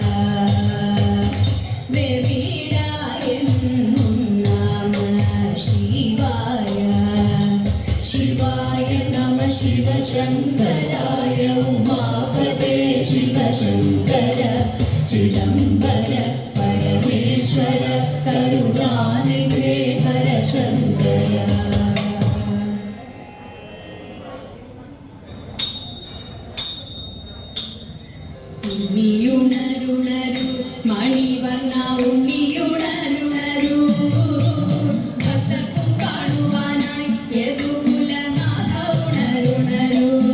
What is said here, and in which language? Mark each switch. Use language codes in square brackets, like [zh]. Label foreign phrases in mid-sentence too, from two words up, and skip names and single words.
[ml] വെറിട എന്നും [sa] शिवाय शिवाय नमः शिवशङ्कराय उमापदे शिवशङ्कर चिदम्बर परमेश्वर करुणानिधे हर शङ्कर [ml] ഉണ്ണിയുണരുണരു മണിവർണ്ണ ഉണ്ണിയുണരുണരു ഭക്തർക്കും കാണുവാനായി യദുകുലനാഥ ഉണരുണരു